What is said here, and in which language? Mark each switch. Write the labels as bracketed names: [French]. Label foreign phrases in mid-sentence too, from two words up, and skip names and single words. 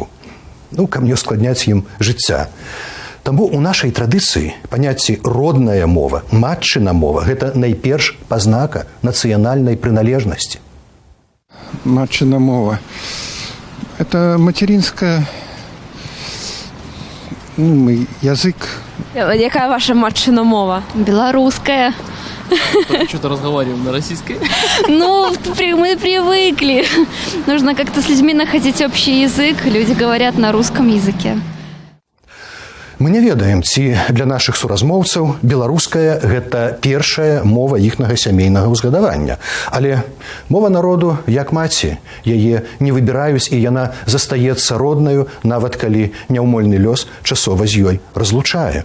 [Belarusian] Каб не ускладняць ім жыцця. Таму ў нашай традыцыі паняцці «родная мова», «матчына мова» – гэта найперш пазнака нацыянальнай прыналежнасці. Матчына мова. [Russian] Это материнская язык. [Belarusian] Якая ваша матчына мова? [Russian] Белорусская. Что-то разговариваем на российской. Мы привыкли. Нужно как-то с людьми находить общий язык. Люди говорят на русском языке. [Belarusian] Мы не ведаем, ці для нашых суразмоўцаў беларуская – гэта першая мова іхнага сямейнага ўзгадавання. Але мова народу як маці, яе не выбіраюць, і яна застаецца роднаю, нават калі няўмольны лёс часова з ёй разлучае.